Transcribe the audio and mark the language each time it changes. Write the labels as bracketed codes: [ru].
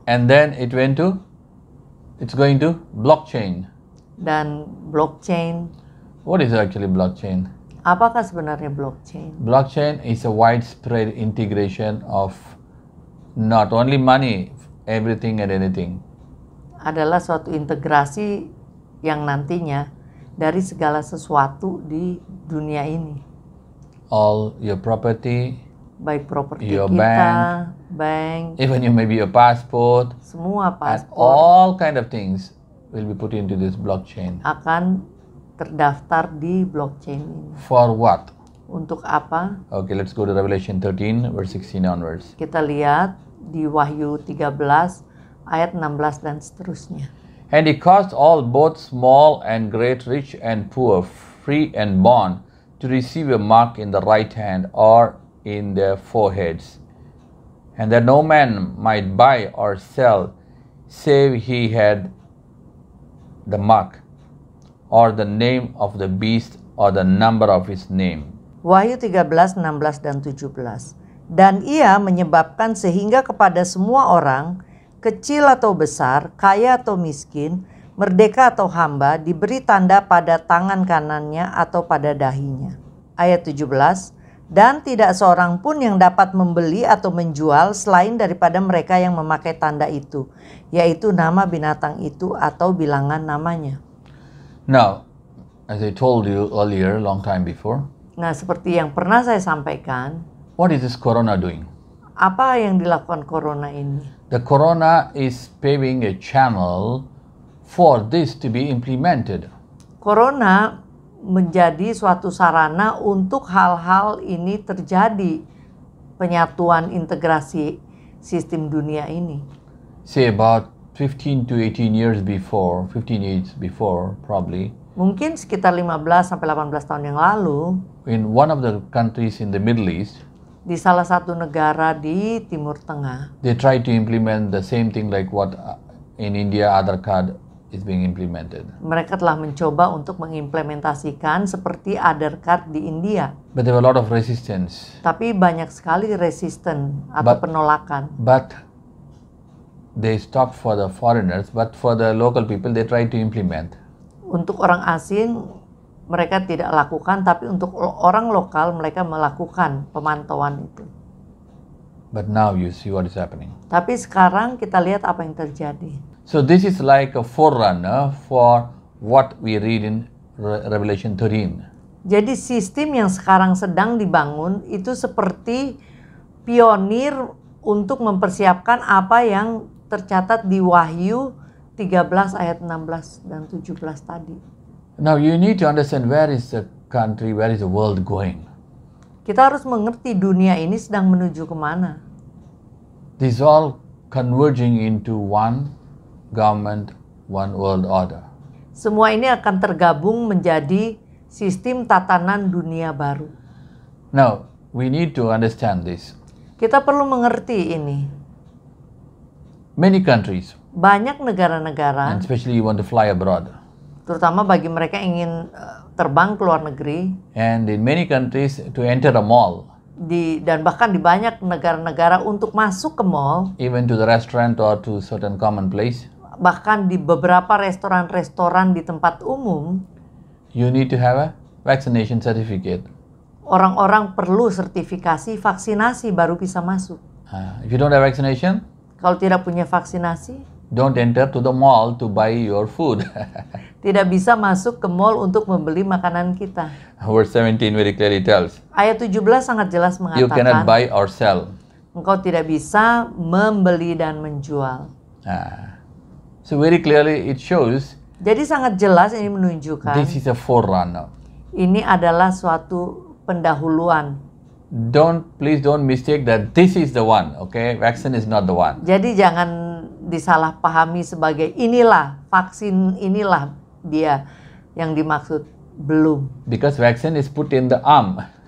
[en] and then it's going to blockchain. [id] dan blockchain. [en] What is actually blockchain? [id] Apakah sebenarnya blockchain? [en] Blockchain is a widespread integration of not only money, everything and anything. [id] Adalah suatu integrasi yang nantinya dari segala sesuatu di dunia ini. [en] All your property, [id] Baik properti [en] Your [id] kita, bank, [en] even maybe your passport, [id] semua [en] and [id] paspor [en] all kind of things will be put into this blockchain. [id] akan terdaftar di blockchain ini. [en] For what? [id] Untuk apa? [en] Okay, let's go to Revelation 13, verse 16 onwards. [id] Kita lihat di Wahyu 13 ayat 16 dan seterusnya. [en] And he caused all, both small and great, rich and poor, free and bond, to receive a mark in the right hand or in their foreheads, and that no man might buy or sell, save he had the mark, or the name of the beast, or the number of his name. [id] Wahyu 13, 16 dan 17. Dan ia menyebabkan sehingga kepada semua orang, kecil atau besar, kaya atau miskin, merdeka atau hamba, diberi tanda pada tangan kanannya atau pada dahinya. Ayat 17. Dan tidak seorang pun yang dapat membeli atau menjual selain daripada mereka yang memakai tanda itu, yaitu nama binatang itu atau bilangan namanya. [en] Now, as I told you earlier, long time before, [id] Nah, seperti yang pernah saya sampaikan, [en] what is this corona doing? [id] apa yang dilakukan corona ini? [en] The corona is paving a channel for this to be implemented. [id] Corona menjadi suatu sarana untuk hal-hal ini terjadi, penyatuan integrasi sistem dunia ini. [en] Say about 15 to 18 years before, 15 years before probably, [id] Mungkin sekitar 15 sampai 18 tahun yang lalu, [en] in one of the countries in the Middle East, [id] di salah satu negara di Timur Tengah, [en] they tried to implement the same thing like what in India Aadhaar card is being implemented. [id] mereka telah mencoba untuk mengimplementasikan seperti Aadhaar card di India. [en] But there were a lot of resistance. [id] Tapi banyak sekali resisten atau [en] But- [id] penolakan. [en] But they stopped for the foreigners, but for the local people they tried to implement. [id] Untuk orang asing mereka tidak lakukan, tapi untuk orang lokal mereka melakukan pemantauan itu. [en] But now you see what is happening. [id] Tapi sekarang kita lihat apa yang terjadi. [en] So this is like a forerunner for what we read in Revelation 13. [id] Jadi sistem yang sekarang sedang dibangun itu seperti pionir untuk mempersiapkan apa yang tercatat di Wahyu 13 ayat 16 dan 17 tadi. [en] Now you need to understand where is the country, where is the world going. [id] Kita harus mengerti dunia ini sedang menuju kemana. [en] This is all converging into one government, one world order. [id] Semua ini akan tergabung menjadi sistem tatanan dunia baru. [en] Now, we need to understand this. [id] Kita perlu mengerti ini. [en] Many countries, [id] Banyak negara-negara, [en] and especially you want to fly abroad, [id] terutama bagi mereka yang ingin terbang ke luar negeri, [en] and in many countries to enter a mall, [id] dan bahkan di banyak negara-negara untuk masuk ke mall, [en] even to the restaurant or to certain common place, [id] bahkan di beberapa restoran-restoran di tempat umum, [en] you need to have a vaccination certificate. [id] orang-orang perlu sertifikasi vaksinasi baru bisa masuk. [en] If you don't have vaccination, [id] Kalau tidak punya vaksinasi, [en] don't enter to the mall to buy your food. [id] tidak bisa masuk ke mall untuk membeli makanan kita. [en] Verse 17 very clearly tells, [id] Ayat 17 sangat jelas [en] you cannot [id] mengatakan, [en] buy or sell. [id] engkau tidak bisa membeli dan menjual. [en] So very clearly it shows [id] Jadi sangat jelas ini menunjukkan [en] this is a forerunner. [id] ini adalah suatu pendahuluan. [en] Please don't mistake that this is the one, okay? Vaccine is not the one. [id] Jadi jangan disalahpahami sebagai inilah vaksin, inilah dia yang dimaksud. Belum. [en] Because vaccine is put in the arm.